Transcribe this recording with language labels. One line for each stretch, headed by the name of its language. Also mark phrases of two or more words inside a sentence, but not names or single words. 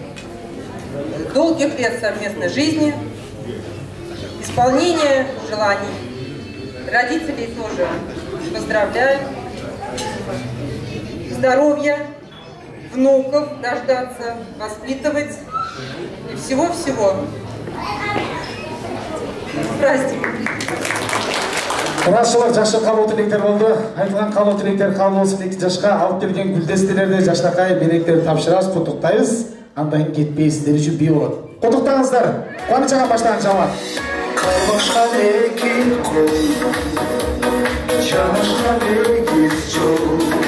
Russian: Долгих лет совместной жизни, исполнения желаний. Родителей тоже поздравляю. Здоровья, внуков дождаться, воспитывать. И всего-всего. Праздник.
Kyrgyz: Урашылар жакшы каалоо тилектер болду. Айтылган каалоо тилектер кабыл болсун. 2 жашка алып келген гүлдестелерди жакшынакай мелектер тапшырабыз, куттуктайбыз. Андан кетпей сиздер үчүн бий болот. Куттуктаңыздар. Кубаныч ага баштаган жаман. Калбашкан эки кол, жанашкан эгиз жол.